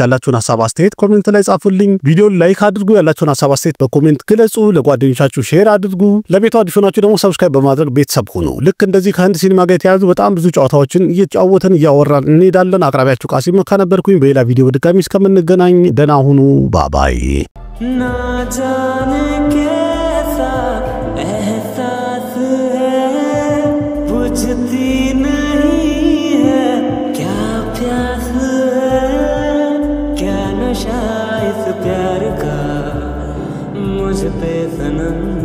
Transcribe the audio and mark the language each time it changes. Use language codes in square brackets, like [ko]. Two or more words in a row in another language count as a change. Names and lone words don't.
[am] ያላችሁን ሐሳብ አስተያየት ኮሜንት ላይ ጻፉልኝ። ቪዲዮን ላይክ አድርጉ። ያላችሁን ሐሳብ አስተያየት በኮሜንት ግለጹ። ለጓደኞቻችሁ ሼር አድርጉ። ለቤቱ አዲስ ሆናችሁ ደግሞ ሰብስክራይብ በማድረግ ቤተሰብ ሁኑ። ልክ እንደዚህ ከህንድ ሲኒማ ጋር የተያዙ በጣም ብዙ ጨዋታዎችን እየጫወተን እያወራን እንሄዳለን። አቅራቢያችሁ ቃሲም መካ ነበርኩኝ። በሌላ ቪዲዮ በድጋሚ እስከምንገናኝ ደህና ሁኑ። ባባይ [hi] ना जाने कैसा एहसास है बुझती नहीं है क्या प्यास है क्या नशा इस प्यार का मुझ पे सनम